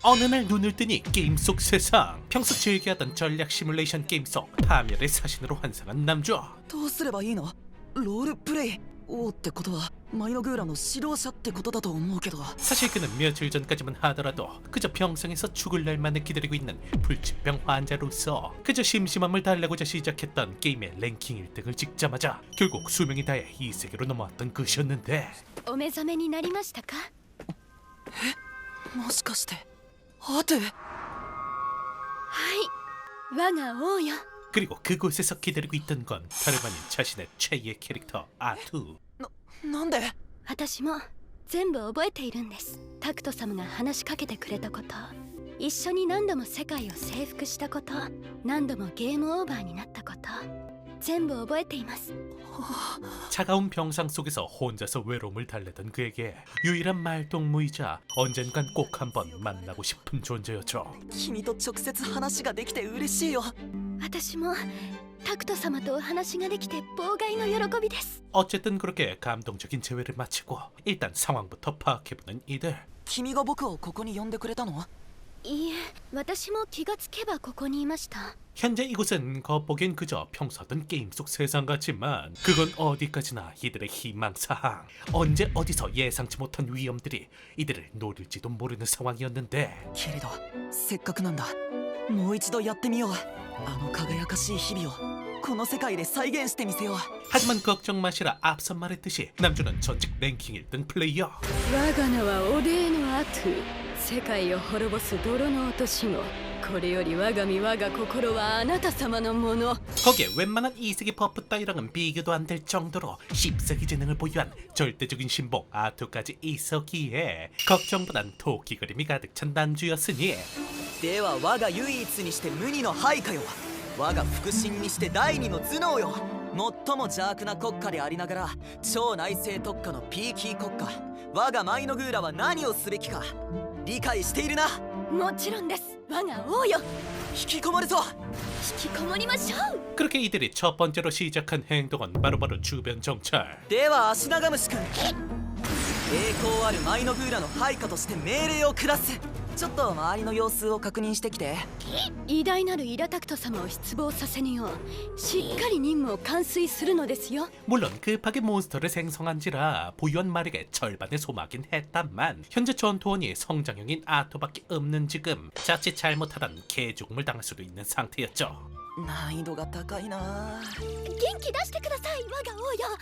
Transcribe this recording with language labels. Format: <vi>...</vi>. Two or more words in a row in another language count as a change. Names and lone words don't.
<ko>어느 날 눈을 뜨니 게임 속 세상. 평소 즐겨하던 전략 시뮬레이션 게임 속 파멸의 사신으로 환상한 남주.</ko> <ja>どうすればいいの？ロールプレイ王ってことはマイノグーラの指導者ってことだと思うけど。</ja> <ko>사실 그는 며칠 전까지만 하더라도 그저 병상에서 죽을 날만을 기다리고 있는 불치병 환자로서 그저 심심함을 달래고자 시작했던 게임의 랭킹 1등을 찍자마자 결국 수명이 다해 이 세계로 넘어왔던 것이었는데,</ko> <ja>お目覚めになりましたか？もしかしてアテ？はい、我が王よ。</ja> <ko>그리고 그곳에서 기다리고 있던 건 다름 아닌 자신의 최애 캐릭터 아투.</ko> <ja>なんで？私も全部覚えているんです。タクト様が話しかけてくれたこと、一緒に何度も世界を征服したこと、何度もゲームオーバーになったこと、全部覚えています。</ja> <ko>차가운 병상 속에서 혼자서 외로움을 달래던 그에게 유일한 말동무이자 언젠간 꼭 한번 만나고 싶은 존재였죠.</ko> <ja>君と直接話ができて嬉しいよ。私もタクト様とお話ができて妨害の喜びです。</ja> <ko>어쨌든 그렇게 감동적인 재회를 마치고 일단 상황부터 파악해보는 이들. 君が僕をここに呼んでくれたの？いいえ、私も気がつけばここにいました。 현재 이곳은 겉보기엔 그저 평소하던 게임 속 세상 같지만 그건 어디까지나 이들의 희망사항. 언제 어디서 예상치 못한 위험들이 이들을 노릴지도 모르는 상황이었는데,</ko> <ja>けれどせっかくなんだ。もう一度やってみよう。あの輝かしい日々をこの世界で再現してみせよう。</ja> <ko>하지만 걱정 마시라. 앞서 말했듯이 남주는 전직 랭킹 1등 플레이어.</ko> <ja>我が名はオデーノアトゥ。世界を滅ぼす泥の落とし子。これより我が身我が心はあなた様のもの。</ja> <ko>거기에 웬만한 이세계 버프 따위랑은 비교도 안 될 정도로 10세기 재능을 보유한 절대적인 신봉 아투까지 있었기에 걱정보단 토끼 그림이 가득 찬 남주였으니,</ko> <ja>では我が唯一にして無二の配下よ。我が腹心にして第二の頭脳よ。最も邪悪な国家でありながら超内政特化のピーキー国家、我がマイノグーラは何をすべきか理解しているな。もちろんです。我が王よ。引きこもるぞ。引きこもりましょう。</ja> <ko>그렇게 이들이 첫 번째로 시작한 행동은 바로바로 주변 정찰.</ko> <ja>では足長虫くん、栄光あるマイノグーラの配下として命令を下す。ちょっと周りの様子を確認してきて。偉大なるイラタクト様を失望させぬようしっかり任務を完遂するのですよ。</ja> <ko>물론 급하게 몬스터를 생성한지라 보유한 마력의 절반에 소모하긴 했다만 현재 전투원이 성장형인 아토밖에 없는 지금 자칫 잘못하던 개죽음을 당할 수도 있는 상태였죠.</ko> <ja>難易度が高いな。元気出してください、我が王よ。</ja>